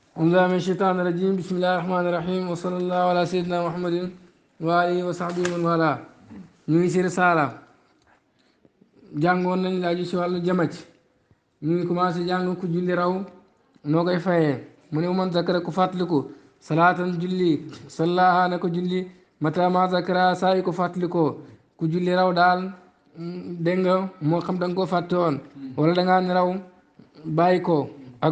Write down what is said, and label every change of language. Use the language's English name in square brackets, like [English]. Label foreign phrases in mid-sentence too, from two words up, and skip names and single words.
[Arabic] أعوذ من الشيطان الرجيم بسم الله الرحمن الرحيم وصلى الله على سيدنا محمد وآله وصحبه من والاه [Wolof] ñu ngi si risaala jàngoon nañ laaju si wàllu jamaj ñu ngi commencé jàng ku julli raw noo koy fayee mu ne [Arabic] من ذكر [Wolof] ku fàttaliku salaatan julli sallaha na ko julli [Arabic] متى ما ذكر [Wolof] saa yu ko fàttalikoo ku julli raw daal dégg nga moo xam da nga koo fàtte woon wala da ngaa ne raw bàyyi ko ak